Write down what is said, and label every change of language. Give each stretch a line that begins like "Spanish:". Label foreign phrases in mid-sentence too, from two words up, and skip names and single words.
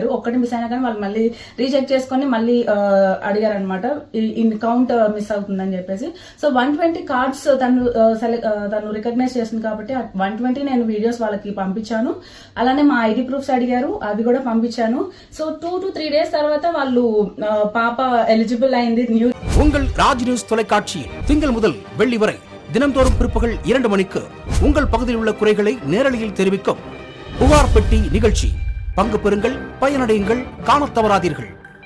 Telugu: ఒక్కటి మిస్ అయినా కానీ వాళ్ళు మళ్ళీ రీచెక్ చేసుకొని మళ్ళీ అడిగారు అనమాట,
English: in count miss
Telugu: అవుతుందని చెప్పేసి. సో 120 కార్డ్స్ తను రికగ్నైజ్ చేసింది కాబట్టి 120 నేను వీడియోస్ వాళ్ళకి పంపించాను. అలానే మా
English: ID proofs
Telugu: అడిగారు, అవి కూడా పంపించాను. సో
English: 2 to 3 days
Telugu: తర్వాత వాళ్ళు పాప ఎలిజిబుల్ అయింది.
Tamil: உங்கள் ராஜ் நியூஸ் தொலைக்காட்சி திங்கள் முதல் வெள்ளி வரை தினம்தோறும் பிற்பகல் 2 மணிக்கு உங்கள் பகுதியில் உள்ள குறைகளை நேரலையில் தெரிவிக்கும் புகார் பெட்டி நிகழ்ச்சி. பங்கு பெறுங்கள், பயனடையுங்கள், காணத் தவறாதீர்கள்.